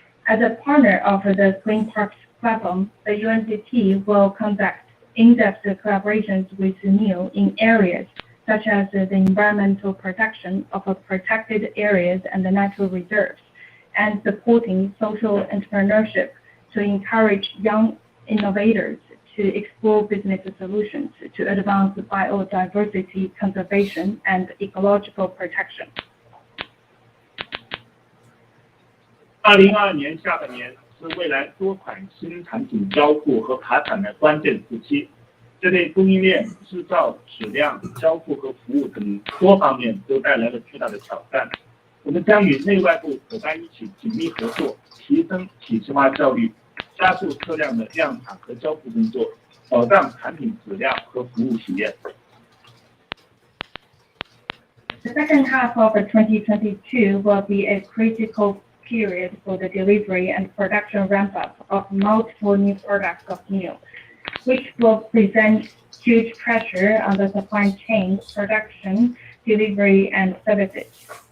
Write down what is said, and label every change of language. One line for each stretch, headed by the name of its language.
English: As a partner of the Green Parks platform, the UNDP will conduct in-depth collaborations with NIO in areas such as the environmental protection of protected areas and the natural reserves, and supporting social entrepreneurship to encourage young innovators to explore business solutions to advance biodiversity conservation and ecological protection.
Chinese: 2022年下半年是未来多款新产品交付和爬产的关键时期，这对供应链、制造、质量、交付和服务等多方面都带来了巨大的挑战。我们将与内外部伙伴一起紧密合作，提升体系化效率，加速车辆的量产和交付工作，保障产品质量和服务体验。
English: The second half of 2022 will be a critical period for the delivery and production ramp-up of multiple new products of NIO, which will present huge pressure on the supply chain, production, delivery, and services.